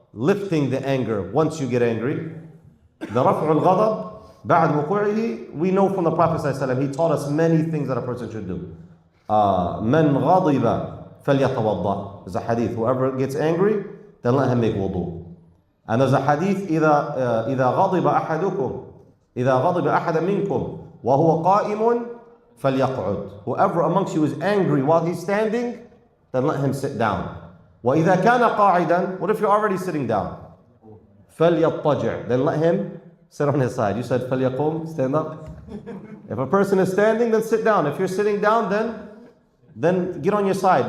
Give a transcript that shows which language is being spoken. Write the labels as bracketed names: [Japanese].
[English] Lifting the anger once you get angry. The رفع الغضب بعد وقوعه, we know from the Prophet ﷺ, he taught us many things that a person should do. [Arabic] من غضب فليتوضأ. [English] There's a hadith, whoever gets angry, then let him make wudu. And there's a hadith, إذا غضب أحدكم إذا غضب أحد منكم وهو قائم فليقعد. Whoever amongst you is angry while he's standing, then let him sit down. وإذا كان قاعدا, what if you're already sitting down? [Arabic] فليضطجع. [English] Then let him sit on his side. You said فليقوم, stand up. If a person is standing, then sit down. If you're sitting down, then get on your side.